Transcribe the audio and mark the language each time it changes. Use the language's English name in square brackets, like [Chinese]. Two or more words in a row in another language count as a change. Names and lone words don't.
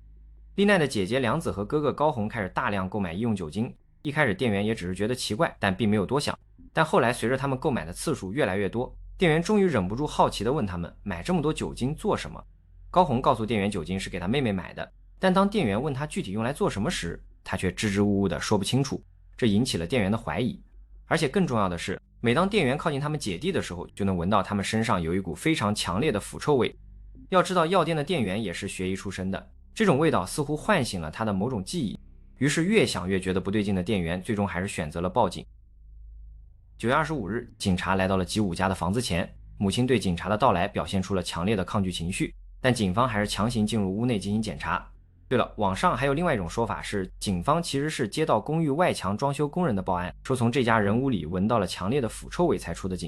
[Chinese] 麗奈的姐姐良子和哥哥高弘開始大量購買醫用酒精，一開始店員也只是覺得奇怪，但並沒有多想。但後來隨着他們購買的次數越來越多，店員終於忍不住好奇地問他們買這麼多酒精做什麼。高弘告訴店員酒精是給他妹妹買的，但當店員問他具體用來做什麼時，他卻支支吾吾地說不清楚，這引起了店員的懷疑。而且更重要的是，每當店員靠近他們姐弟的時候，就能聞到他們身上有一股非常強烈的腐臭味。要知道藥店的店員也是学医出身的，這種味道似乎喚醒了他的某種記憶，於是越想越覺得不對勁的店員最終還是選擇了報警。9月25日，警察來到了吉武家的房子前，母親對警察的到來表現出了強烈的抗拒情緒，但警方還是強行進入屋內進行檢查。對了，網上還有另外一種說法是，警方其實是接到公寓外牆裝修工人的報案，說從這家人屋裡聞到了強烈的腐臭味才出的警。